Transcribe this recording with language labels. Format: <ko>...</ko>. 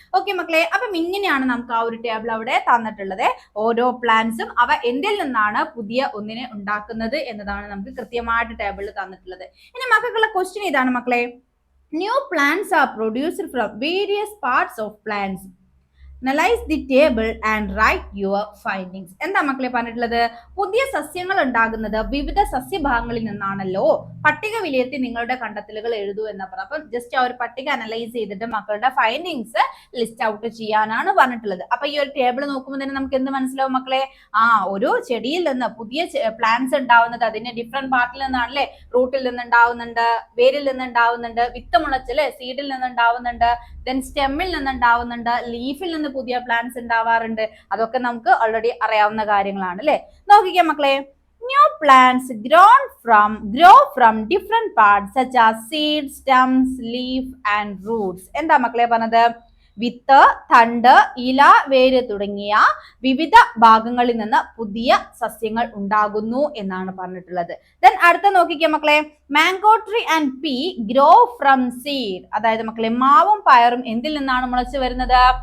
<ml>Okay മക്കളെ, അപ്പം ഇങ്ങനെയാണ് നമുക്ക് ആ ഒരു ടേബിൾ അവിടെ തന്നിട്ടുള്ളത്. ഓരോ പ്ലാന്റ്സും അവ എന്തിൽ നിന്നാണ് പുതിയ ഒന്നിനെ ഉണ്ടാക്കുന്നത് എന്നതാണ് നമുക്ക് കൃത്യമായിട്ട് ടേബിളിൽ തന്നിട്ടുള്ളത്. ഇനി മക്കൾക്കുള്ള ക്വസ്റ്റ്യൻ ഇതാണ് മക്കളെ.</ml> <en>New plants are produced from various parts of plants. Analyze the table and write your findings.</en> <ml>എന്താ മക്കളെ പറഞ്ഞിട്ടുള്ളത്? പുതിയ സസ്യങ്ങൾ ഉണ്ടാകുന്നത് വിവിധ സസ്യഭാഗങ്ങളിൽ നിന്നാണല്ലോ. പട്ടിക വിലയിരുത്തി നിങ്ങളുടെ കണ്ടെത്തലുകൾ എഴുതൂ എന്നാ പറഞ്ഞത്. അപ്പൊ ജസ്റ്റ് ആ ഒരു പട്ടിക അനലൈസ് ചെയ്തിട്ട് മക്കളുടെ ഫൈൻഡിങ്സ് ലിസ്റ്റ് ഔട്ട് ചെയ്യാനാണ് പറഞ്ഞിട്ടുള്ളത്. അപ്പൊ ഈ ഒരു ടേബിൾ നോക്കുമ്പോൾ തന്നെ നമുക്ക് എന്ത് മനസ്സിലാവും മക്കളെ? ഒരു ചെടിയിൽ നിന്ന് പുതിയ പ്ലാന്റ്സ് ഉണ്ടാവുന്നത് അതിന്റെ ഡിഫറെന്റ് പാർട്ടിൽ നിന്നാണല്ലേ. റൂട്ടിൽ നിന്ന് ഉണ്ടാവുന്നുണ്ട്, വേരിൽ നിന്ന് ഉണ്ടാവുന്നുണ്ട്, വിത്ത് മുളച്ചല്ലേ സീഡിൽ നിന്ന് ഉണ്ടാവുന്നുണ്ട്, ദെൻ സ്റ്റെമ്മിൽ നിന്ന് ഉണ്ടാവുന്നുണ്ട്, ലീഫിൽ നിന്ന് പുതിയ പ്ലാന്റ്സ് ഉണ്ടാവാറുണ്ട്. അതൊക്കെ നമുക്ക് ഓൾറെഡി അറിയാവുന്ന കാര്യങ്ങളാണ് അല്ലെ. നോക്കിക്കേ മക്കളെ,</ml> <en>New plants grow from different parts such as seeds, stems, leaf and roots.</en> <ml>എന്താ മക്കളെ പറഞ്ഞത്? വിത്ത്, തണ്ട്, ഇല, വേര് തുടങ്ങിയ വിവിധ ഭാഗങ്ങളിൽ നിന്ന് പുതിയ സസ്യങ്ങൾ ഉണ്ടാകുന്നു എന്നാണ് പറഞ്ഞിട്ടുള്ളത്. ദെൻ അടുത്ത നോക്കിക്കേ മക്കളെ,</ml> <en>mango tree and pea grow from seed,</en> <ml>അതായത് മക്കളെ മാവും പയറും എന്തിൽ നിന്നാണ് മുളച്ചു വരുന്നത്?</ml>